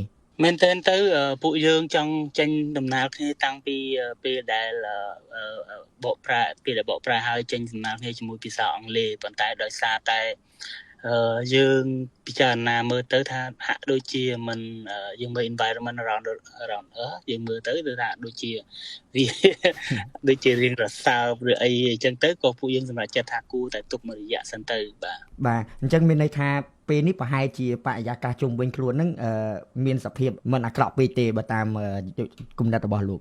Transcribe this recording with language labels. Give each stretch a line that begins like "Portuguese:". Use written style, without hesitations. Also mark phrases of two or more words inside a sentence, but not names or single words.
Khmer: មែនតើទៅពួកយើងចង់ចេញដំណើរគ្នាតាំងពីពេលដែលបកប្រែពេលដែលបកប្រែហើយចេញដំណើរគ្នាជាមួយភាសាអង់គ្លេសប៉ុន្តែដោយសារតែយើងពិចារណាមើលទៅថាហាក់ដូចជាមិនយើងមើល
English: environment around Earth
Khmer: យើងមើលទៅគឺថាដូចជាវាដូចជារៀងរសើបឬអីអញ្ចឹងទៅក៏ពួកយើងសម្រាប់ចិត្តថាគួរតែទុកមួយរយៈសិនទៅ បាទអញ្ចឹងមានន័យថាពេលនេះប្រហែលជាបរិយាកាសជុំវិញខ្លួនហ្នឹងមានសភាពមិនអាក្រក់ពេកទេបើតាមគំនិតរបស់លោក